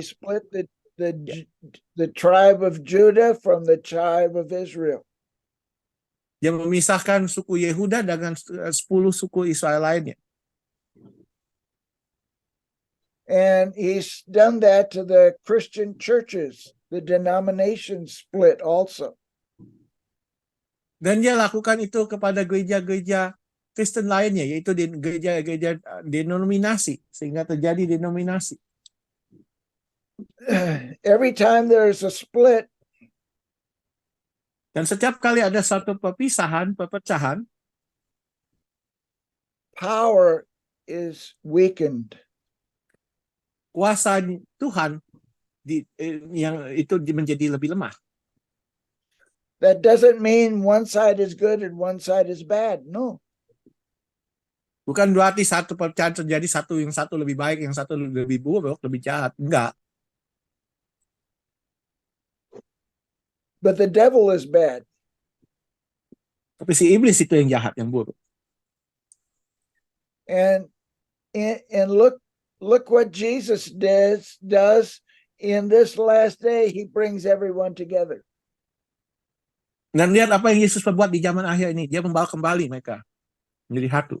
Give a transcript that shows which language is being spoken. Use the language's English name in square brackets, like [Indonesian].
[English] He split the tribe of Judah from the tribe of Israel. [Indonesian] Dia memisahkan suku Yehuda dengan 10 suku Israel lainnya. [English] And he's done that to the Christian churches. The denomination split also. [Indonesian] Dan dia lakukan itu kepada gereja-gereja Kristen lainnya, yaitu di gereja-gereja denominasi, sehingga terjadi denominasi. [English] Every time there's a split, [Indonesian] dan setiap kali ada satu perpecahan, [English] power is weakened. [Indonesian] Kuasa Tuhan yang itu menjadi lebih lemah. [English] That doesn't mean one side is good and one side is bad. No. [Indonesian] Bukan berarti satu perpecahan terjadi yang satu lebih baik, yang satu lebih buruk, lebih jahat. Enggak. [English] But the devil is bad. [Indonesian] Tapi si iblis itu yang jahat, yang buruk. [English] And look what Jesus does in this last day. He brings everyone together. [Indonesian] Dan lihat apa yang Yesus perbuat di zaman akhir ini. Dia membawa kembali mereka menjadi satu.